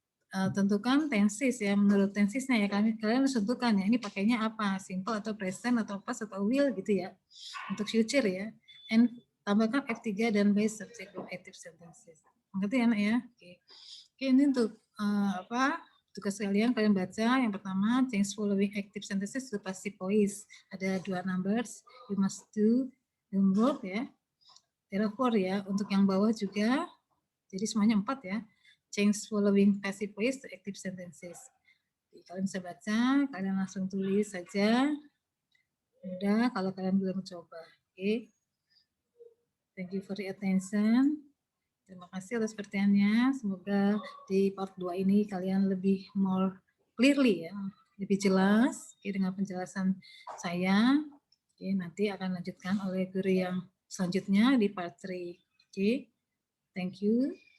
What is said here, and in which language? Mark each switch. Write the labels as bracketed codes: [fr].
[id] Tentukan tensis ya, menurut tensisnya ya kalian harus tentukan ya, ini pakainya apa, simple atau present atau past atau will gitu ya, untuk future ya. And tambahkan F3 dan [en] by subject of active sentences. [id] Ngerti ya anak ya? Oke. Ini untuk tugas kalian baca. Yang pertama, [en] change following active sentences to passive voice. [id] Ada 2 [en] numbers, you must do homework ya. There are 4 [id] ya, untuk yang bawah juga, jadi semuanya 4 ya. [en] Change following passive voice to active sentences. [id] Jadi, kalian bisa baca, kalian langsung tulis saja. Mudah kalau kalian belum coba. Oke. [en] Thank you for your attention. [id] Terima kasih atas perhatiannya. Semoga di part 2 ini kalian lebih [en] more clearly [id] ya, lebih jelas dengan penjelasan saya. Oke, nanti akan lanjutkan oleh guru yang selanjutnya di part 3. Oke. [en] Thank you.